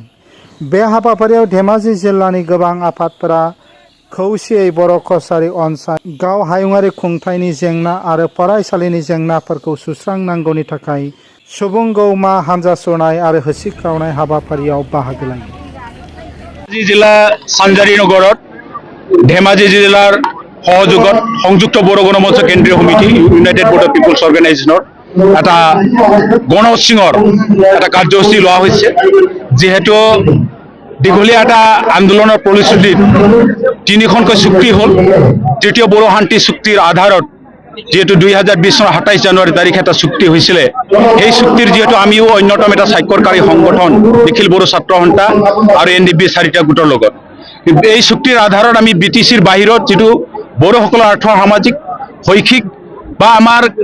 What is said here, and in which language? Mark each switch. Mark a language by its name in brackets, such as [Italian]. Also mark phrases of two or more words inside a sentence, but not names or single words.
[Bodo] बे हाबाफारियाव धेमाजि जिल्लानि गोबां आफादफोरा खौसेयै बर' कसारी अनसाय गाव हायुङारि खुंथायनि जेंना आरो फरायसालिनि जेंनाफोरखौ सुस्रांनांगौनि थाखाय सुबुं गौमा हानजा सुरनाय आरो होसिख्रावनाय हाबाफारियाव बाहागो लायो। [Assamese] ধেমাজি জিলা চানজাৰি নগৰত ধেমাজি জিলাৰ সহযোগত সংযুক্ত বড়ো গণমঞ্চ কেন্দ্ৰীয় সমিতি ইউনাইটেড বড়ো পিপলছ অৰ্গেনাইজেশ্যনৰ এটা গণ উৎসৱৰ এটা কাৰ্যসূচী লোৱা হৈছে। যিহেতু দীঘলীয়া এটা আন্দোলনৰ ফলশ্ৰুতিত 3খনকৈ চুক্তি হ'ল। তৃতীয় বড়ো শান্তি চুক্তিৰ আধাৰত যেহেতু 2020 চনৰ 27 জানুৱাৰী তাৰিখে এটা চুক্তি হৈছিলে, এই চুক্তিৰ যেহেতু আমিও অন্যতম এটা স্বাক্ষৰকাৰী সংগঠন নিখিল বড়ো ছাত্ৰ সন্থা আৰু NDP 4টা গোটৰ লগত এই চুক্তিৰ আধাৰত আমি BTCৰ বাহিৰত যিটো বড়োসকলৰ আৰ্থ সামাজিক শৈক্ষিক বা আমাৰ